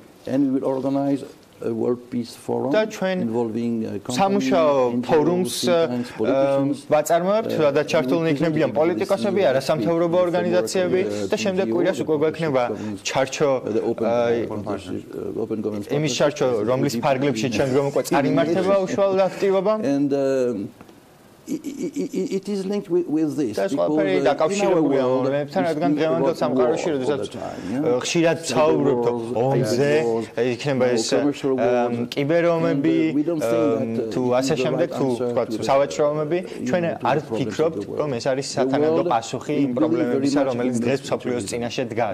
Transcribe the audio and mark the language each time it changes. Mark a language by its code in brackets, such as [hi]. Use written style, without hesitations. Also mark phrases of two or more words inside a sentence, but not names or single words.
[ka] და ჩვენ სამუშაო ფორუმს ვაწარმოებთ, სადაც ჩართულნი იქნებიან პოლიტიკოსები, არასამთავრობო ორგანიზაციები და შემდეგ კვირას უკვე გვექნება ჩარჩო იმის ჩარჩო, რომლის ფარგლებში შემდგომ უკვე წარიმართება უშუალოდ აქტივობა. [en] It is linked with this [ka] because დაკავშირებულია მომენტთან, რადგან დღევანდელ სამყაროში, როდესაც ხშირად ვსაუბრობთ ომზე, იქნება ეს კიბერომები, თუ ასე შემდეგ, თუ თქვა სავაჭრო ომები, ჩვენ არ ვფიქრობთ, რომ ეს არის სათანადო პასუხი იმ პრობლემებისა, რომელიც დღეს მსოფლიოს წინაშე დგას.